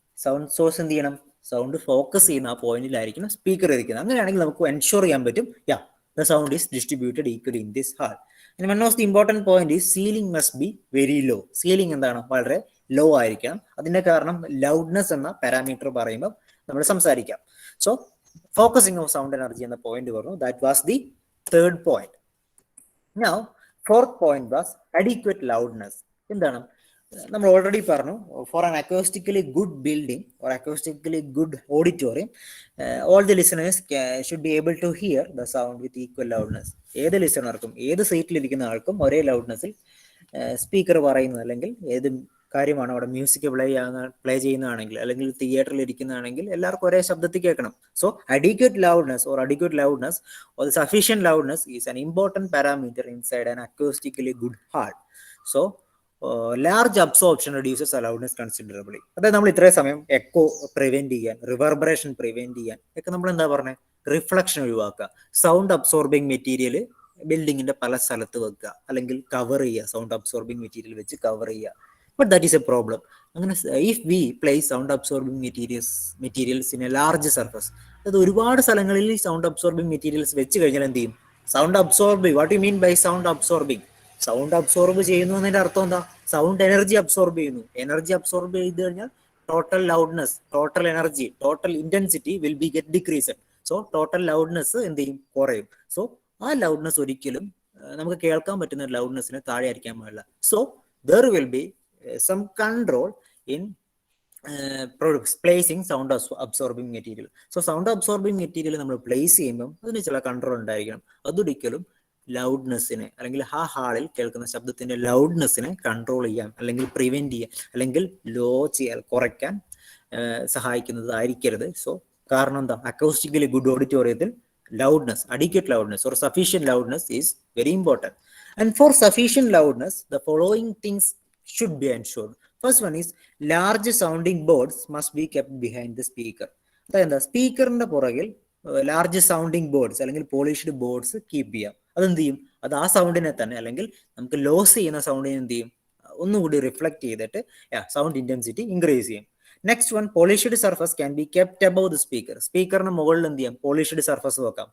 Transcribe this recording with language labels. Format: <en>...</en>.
<ml>Sound source എന്ത് ചെയ്യണം, sound focus ചെയ്യുന്ന ആ പോയിന്റിലായിരിക്കണം സ്പീക്കർ ഇരിക്കുന്നത്. അങ്ങനെയാണെങ്കിൽ നമുക്ക് എൻഷുർ ചെയ്യാൻ പറ്റും,</ml> <en>the sound is distributed equally in this hall. And one of the important point is ceiling must be very low.</en> <ml>Ceiling എന്താണ്, വളരെ ലോ ആയിരിക്കണം. അതിന്റെ കാരണം ലൗഡ്നെസ് എന്ന പാരാമീറ്റർ പറയുമ്പോൾ നമ്മൾ സംസാരിക്കാം.</ml> <en>So focusing of sound energy എന്ന point പറഞ്ഞു. That was the third point. Now fourth point was adequate loudness.</en> <ml>എന്താണ്, നമ്മൾ ഓൾറെഡി പറഞ്ഞു,</ml> <en>For an acoustically good building or acoustically good auditorium all the listeners should be able to hear the sound with equal loudness.</en> <ml>ഏത് ലിസണർക്കും ഏത് സീറ്റിലിരിക്കുന്ന ആൾക്കും ഒരേ ലൗഡ്നെസ്സിൽ speaker പറയുന്നത്, അല്ലെങ്കിൽ ഏത് കാര്യമാണ് അവിടെ മ്യൂസിക് പ്ലേ ചെയ്യുന്നതാണെങ്കിൽ അല്ലെങ്കിൽ തിയേറ്ററിൽ ഇരിക്കുന്നതാണെങ്കിൽ എല്ലാവർക്കും ഒരേ ശബ്ദത്തിൽ കേൾക്കണം.</ml> <en>So adequate loudness or the sufficient loudness is an important parameter inside an acoustically good hall. So large absorption reduces the loudness considerably.</en> <ml>അതായത് നമ്മൾ ഇത്രയും സമയം എക്കോ പ്രിവെന്റ് ചെയ്യാൻ, റിവർബറേഷൻ പ്രിവെന്റ് ചെയ്യാൻ ഒക്കെ നമ്മൾ എന്താ പറഞ്ഞത്, റിഫ്ലക്ഷൻ ഒഴിവാക്കുക, സൗണ്ട് അബ്സോർബിംഗ് മെറ്റീരിയൽ ബിൽഡിങ്ങിന്റെ പല സ്ഥലത്ത് വെക്കുക, അല്ലെങ്കിൽ കവർ ചെയ്യുക, സൗണ്ട് അബ്സോർബിംഗ് മെറ്റീരിയൽ വെച്ച് കവർ ചെയ്യുക.</ml> <en>But that is a problem.</en> <ml>അങ്ങനെ</ml> <en>if we place sound absorbing materials in a large surface,</en> <ml>അതായത് ഒരുപാട് സ്ഥലങ്ങളിൽ സൗണ്ട് അബ്സോർബിംഗ് മെറ്റീരിയൽസ് വെച്ച് കഴിഞ്ഞാൽ എന്ത് ചെയ്യും, sound absorbing.</ml> <en>What you mean by sound absorbing?</en> <ml>Sound absorb ചെയ്യുന്നു എന്നതിന്റെ അർത്ഥം എന്താ, സൗണ്ട് എനർജി അബ്സോർബ് ചെയ്യുന്നു. എനർജി അബ്സോർബ് ചെയ്ത് കഴിഞ്ഞാൽ</ml> <en>Total loudness, total energy, total intensity will be get decreased.</en> <ml>So total loudness എന്ത് ചെയ്യും, കുറയും. സോ ആ ലൗഡ്നെസ് ഒരിക്കലും നമുക്ക് കേൾക്കാൻ പറ്റുന്ന ലൗഡ്നെസ്സിന് താഴെ ആയിരിക്കാൻ പാടില്ല.</ml> <en>So there will be some control in placing sound absorbing material.</en> <ml>So sound absorbing material നമ്മൾ പ്ലേസ് ചെയ്യുമ്പോൾ അതിന് ചില കൺട്രോൾ ഉണ്ടായിരിക്കണം. അതൊരിക്കലും ലൗഡ്നെസ്സിനെ അല്ലെങ്കിൽ ആ ഹാളിൽ കേൾക്കുന്ന ശബ്ദത്തിന്റെ ലൗഡ്നെസ്സിനെ കൺട്രോൾ ചെയ്യാൻ അല്ലെങ്കിൽ പ്രിവെന്റ് ചെയ്യാൻ അല്ലെങ്കിൽ ലോ ചെയ്യാൻ, കുറയ്ക്കാൻ സഹായിക്കുന്നതായിരിക്കരുത്. സോ കാരണം എന്താ, അക്കൗസ്റ്റിക്കലി ഗുഡ് ഓഡിറ്റോറിയത്തിൽ</ml> <en>loudness, adequate loudness or sufficient loudness is very important. And for sufficient loudness, the following things should be ensured. First one is large sounding boards must be kept behind the speaker.</en> <ml>അതായത് സ്പീക്കറിന്റെ പുറകിൽ large sounding boards അല്ലെങ്കിൽ polished boards keep ചെയ്യാം. അതെന്ത് ചെയ്യും, അത് ആ സൗണ്ടിനെ തന്നെ അല്ലെങ്കിൽ നമുക്ക് ലോസ് ചെയ്യുന്ന സൗണ്ടിനെ എന്ത് ചെയ്യും, ഒന്നുകൂടി റിഫ്ലക്ട് ചെയ്തിട്ട് സൗണ്ട് ഇന്റൻസിറ്റി ഇൻക്രീസ് ചെയ്യും.</ml> <en>Next one, polished surface can be kept above the speaker.</en> <ml>സ്പീക്കറിന് മുകളിൽ എന്ത് ചെയ്യാം, പോളിഷ്ഡ് സർഫസ് വെക്കാം.</ml>